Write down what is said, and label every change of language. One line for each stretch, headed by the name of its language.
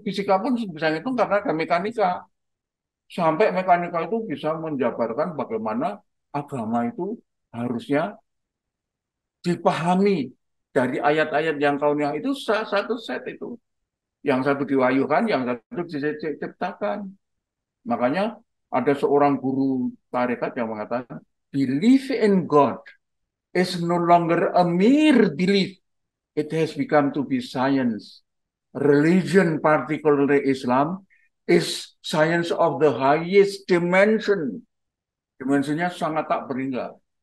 Indonesian: Fisika pun bisa ngitung karena ada mekanika. Sampai mekanika itu bisa menjabarkan bagaimana agama itu harusnya dipahami dari ayat-ayat yang kauniyah itu satu set itu. Yang satu diwahyukan, yang satu diciptakan. Makanya ada seorang guru tarekat yang mengatakan,
English: belief in God is no longer a mere belief. It has become to be science. Religion, particularly Islam, is science of the highest dimension.
Indonesian: Dimensinya sangat tak berhingga.